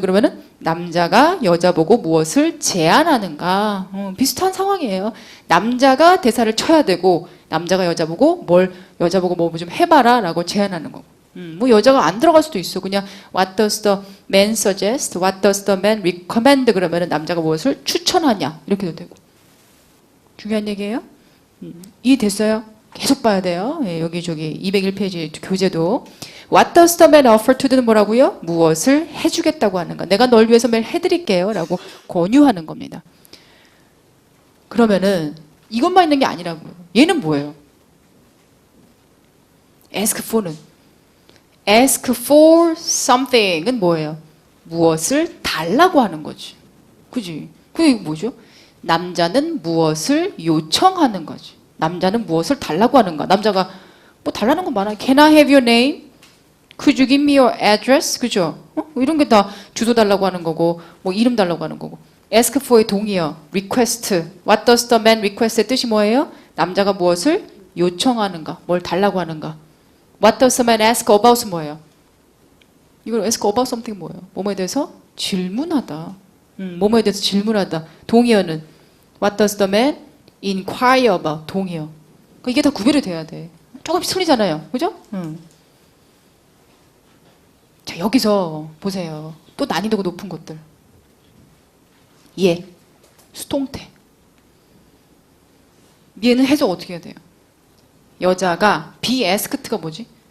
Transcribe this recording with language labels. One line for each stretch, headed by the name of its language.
Korean: 그러면은 남자가 여자 보고 무엇을 제안하는가? 비슷한 상황이에요. 남자가 대사를 쳐야 되고 남자가 여자 보고 여자 보고 뭐 좀 해봐라 라고 제안하는 거고. 뭐 여자가 안 들어갈 수도 있어.
English: 그냥 What does the man suggest? What does the man recommend?
Korean: 그러면은 남자가 무엇을 추천하냐? 이렇게도 되고. 중요한 얘기예요. 이해됐어요? 계속 봐야 돼요. 여기 201페이지 교재도.
English: What does the man offer to do는
Korean: 뭐라고요? 무엇을 해주겠다고 하는가. 내가 널 위해서 매일 해드릴게요. 라고 권유하는 겁니다. 그러면은 이것만 있는 게 아니라고요. 얘는 뭐예요?
English: ask for는 ask for something은
Korean: 뭐예요? 무엇을 달라고 하는 거지. 그지? 그게 뭐죠? 남자는 무엇을 요청하는 거지. 남자는 무엇을 달라고 하는가. 남자가 뭐 달라는 건 많아요.
English: Can I have your name? Could you give me your address?
Korean: 그죠? 이런 게 다 주소 달라고 하는 거고 뭐 이름 달라고 하는 거고. ask for의 동의어.
English: request. What does the man request
Korean: 의 뜻이 뭐예요? 남자가 무엇을 요청하는가. 뭘 달라고 하는가.
English: What does the man ask about은
Korean: 뭐예요?
English: 이걸 ask about something 뭐예요?
Korean: 뭐뭐에 대해서 질문하다. 뭐뭐에 대해서 질문하다. 동의어는
English: What does the man inquire about?
Korean: 동의어. 그러니까 이게 다 구별이 돼야 돼. 조금씩 틀리잖아요. 그죠? 자, 여기서 보세요. 또 난이도가 높은 것들. 예. 수동태. 얘는 해석 어떻게 해야 돼요? 여자가 be asked가 뭐지?